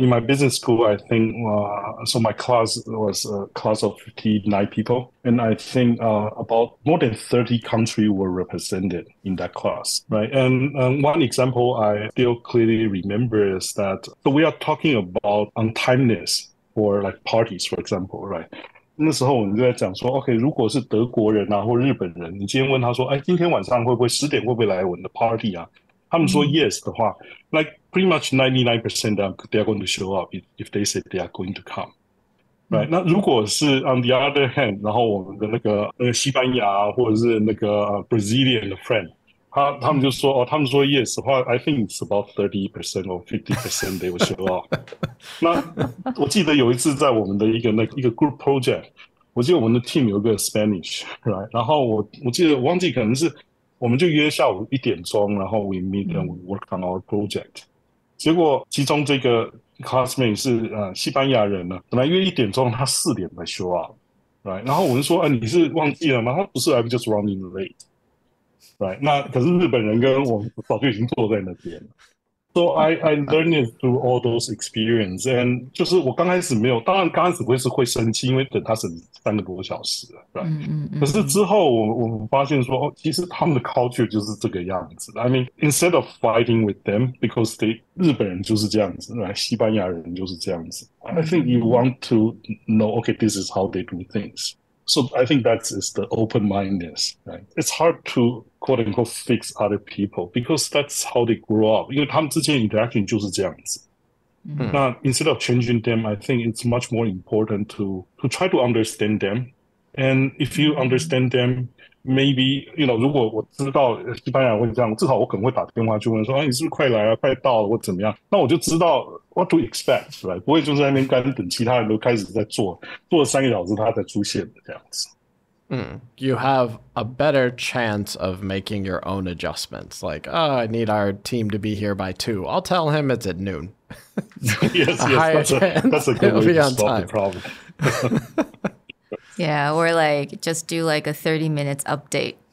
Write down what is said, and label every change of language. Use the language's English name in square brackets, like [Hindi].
[English] In my business school, I think, so my class was a class of 59 people. And I think about more than 30 countries were represented in that class. Right. And one example I still clearly remember is that so we are talking about untimeliness for like parties, for example. Right. [Chinese] 那时候我们就在讲说 ，OK， 如果是德国人啊或日本人，你今天问他说，哎，今天晚上会不会10点会不会来我们的 party 啊？他们说 yes 的话 [English] ，like pretty much 99% they are going to show up if they say they are going to come, right？ [Chinese] 那如果是 [English] on the other hand， [Chinese] 然后我们的那个西班牙或者是那个Brazilian 的 friend， 他们就说哦，他们说 yes 的话 ， [English] I think it's about 30% or 50% they will show up 。 [Chinese] 那我记得有一次在我们的一个group project， 我记得我们的 team 有一个 Spanish，right？然后我记得我忘记可能是。我们就约下午1点钟，然后 [English] we meet and we work on our project。 [Chinese] 结果其中这个 classmate 是西班牙人呢，本来约1点钟，他4点才 show up，right？然后我就说，你是忘记了吗？他不是 [English] ，I'm just running late，right？ [Chinese] 那可是日本人跟我早就已经坐在那边了。 [English] So I learned it through all those experience, and [Chinese] 就是我刚开始没有，当然刚开始会生气，因为等他省3个多小时了，可是之后我发现说，其实他们的 culture 就是这个样子。 [English] I mean, instead of fighting with them, because they [Chinese] 日本人就是这样子，西班牙人就是这样子。 [English] I think you want to know, okay, this is how they do things. So I think that is the open-mindedness, right? It's hard to quote unquote fix other people because that's how they grow up. [Chinese] 因为他们之间 interaction 就是这样子。 [English] 那 instead of changing them, I think it's much more important to try to understand them. And if you understand them, maybe, [Chinese] 如果我知道西班牙人会这样，至少我可能会打电话去问说，你是不是快来啊，快到了，或怎么样？那我就知道 [English] what to expect， [Chinese] right？不会就在那边干等其他人都开始在做了3个小时，他才出现的这样子。 [English] You have a better chance of making your own adjustments. Like, I need our team to be here by 2. I'll tell him it's at noon. yes, that's a good way to solve the problem. Yeah, or like just do like a 30 minutes update.